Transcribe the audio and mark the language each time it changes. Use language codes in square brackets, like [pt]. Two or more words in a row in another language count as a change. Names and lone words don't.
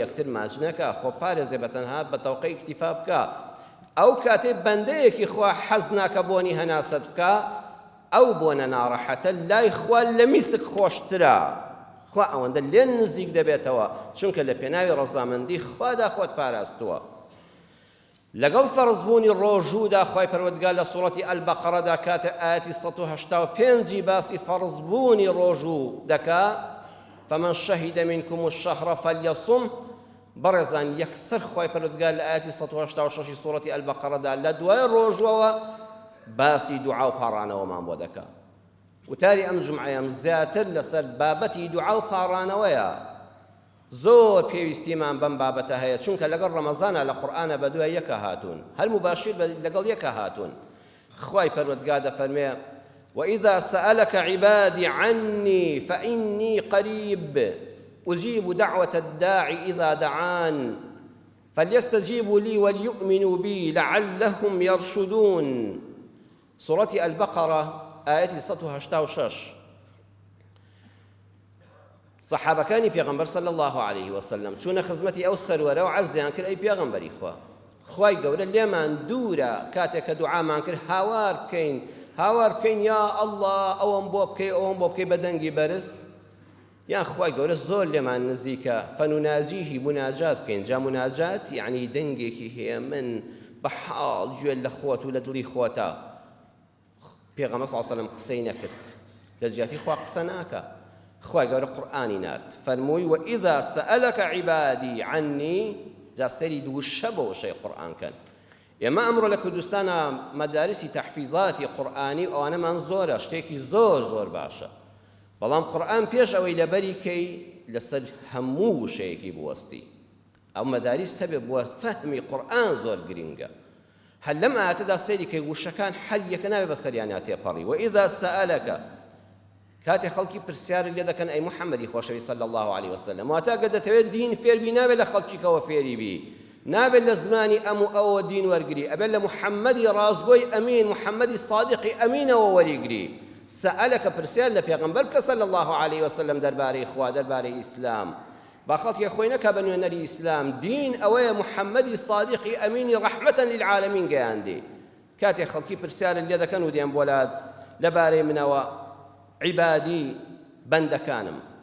[ckb] یەکتر ماچ نەکە خۆ پارێزێ بەتەنها بە تەوقەی ئیکتیفا بکە ئەو کاتێ بەندەیەکی خوا حەز ناکە بۆنی هەناسەت بکە ئەو بۆنە ناڕەحەتە لای خوا لە میسک خۆشترە خوا ئەوەندە لێن نزیک دەبێتەوە چونکە لە پێناوی ڕەزامەندی خوادا خۆت پاراستووە لەگەڵ فەرزبوونی ڕۆژوودا خوای پەروەردگار لە سوڕەتی ئەلبەقەرەدا کاتە ئاەتی 185 باسی فەرزبوونی ڕۆژوو دەکا [ar] فمن شهد منكم الشهر فليصم [ckb] بەڕێزان یەکسەر خوای پەروەردگار لە ئاەتی 186 سوڕەتی ئەلبەقەرەدا لە دوای ڕۆژوەوە باسی دوعا و پاڕانەوەمان بۆ دەکا وتاری ئەم جومعەیەم زیاتر لەسەر بابەتی دوعا و پاڕانەوەیە زۆر پێویستیمان بەم بابەتە هەیە چونکە لەگەڵ ڕەمەزانە لە قورئانە بە دوای یەکە هاتوون هەر مباشر لەگەڵ یەکە هاتوون خوای پەروەردگار دەفەرمێ [ar] وإذا سألك عبادي عني فإني قريب أجيب دعوة الداعي إذا دعان فليستجيبوا لي وليؤمنوا بي لعلهم يرشدون سورة البقرة آية 186 [ckb] صحابەکانی پێغەمبەر [ar] صلی الله عليه وسلم [ckb] چوونە خزمەتی ئەو سەروەرە و عەرزیان کرد ئەی پێغەمبەری خوا خوای گەورە لێمان دوورە کاتێک کە دوعامان کرد هاوار بکەین یا ئەڵڵا ئەوەم بۆ بکەی ئەوەم بۆ بکەی بە دەنگی بەرز یان خوای گەورە زۆر لێمان نزیکە فەنوناجیهی مناجات بکەین جا مناجات یعنی دەنگێکی هەیە من بە حاڵ گوێ لە خۆت و لە دڵی خۆتە پێغەمبەر [ar] صلی الله علیه وسلم [ckb] قسەی نەکرد لە جیاتی خوا قسە ناکە خوای گەورە قورئانی نارد فەرمووی [ar] وإذا سألك عبادي عني [ckb] جا سەری دووشە بۆ وشەی قورئانکەن ئێمە ئەمڕۆ لە کوردستانە مەدارسی تەحفیزاتی قورئانی ئەوانەمان زۆرە شتێکی زۆر باشە بەڵام قورئان پێش ئەوەی لەبەری کەی لەسەر هەموو وشەیەکی بوەستی ئەو مەدارس هەبێ بۆ فەهمی قورئان زۆر گرنگە هەر لەم ئاەتەدا سەیری کەی وشەکان هەر یەکە نابێ بەسەریان تێپەڕی [ar] وإذا سألك [ckb] کاتێ خەڵکی پرسیار لێ دەکەن ئەی محەممەدی خۆشەوی [ar] صلی الله عليه وسلم [ckb] واتە گە دەتەوێت دین فێربی نابێت لە خەڵکیکەوە فێری بی نابێت لە زمانی ئەم و ئەوە دین وەرگری ئەبێت لە محەممەدی ڕازگۆی ئەمین محەممەدی صادقی ئەمینەوە وەریگری سەئەلەکە پرسیار لە پێغەمبەر بکە [ar] صلی الله عليه وسلم [ckb] دەربارەی خوا دەربارەی ئیسلام با خەڵکی خۆی نەکە بە نوێنەری ئیسلام دین ئەوەیە محەممەدی صادقی ئەمینی ڕەحمەتەن للعالەمین گەیاندی کاتێ خەڵکی پرسیار لێ دەکەن و دێن بۆلات لەبارەی منەوە عیبادی بەندەکانم